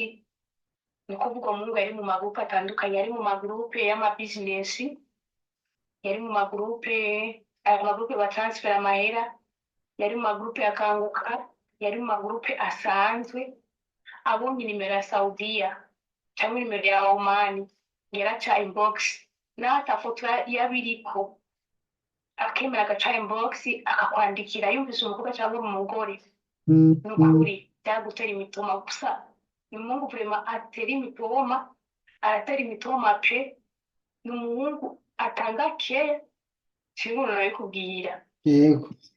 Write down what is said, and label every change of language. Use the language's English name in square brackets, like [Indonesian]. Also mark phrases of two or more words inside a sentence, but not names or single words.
[Rundi] Ni kuvuga umuhungu yari mu magrupe atandukanye, yari mu magrupe y'ama business, yari mu magrupe batransfer amahera, yari mu magrupe ya kanguka, yari mu magrupe asanzwe. Abonye nimero ya Saudiya cyangwa nimero ya Oman yaraca inbox, nata foto yabiriko akemera agaca inbox akakwandikira yumvise umukobwa cyangwa umugore. Nukuri byagutera imitoma gusa ni umuhungu vraiment atera imitoma, aratera imitoma pe, ni umuhungu atanga care kintu nabikubwira. Yego.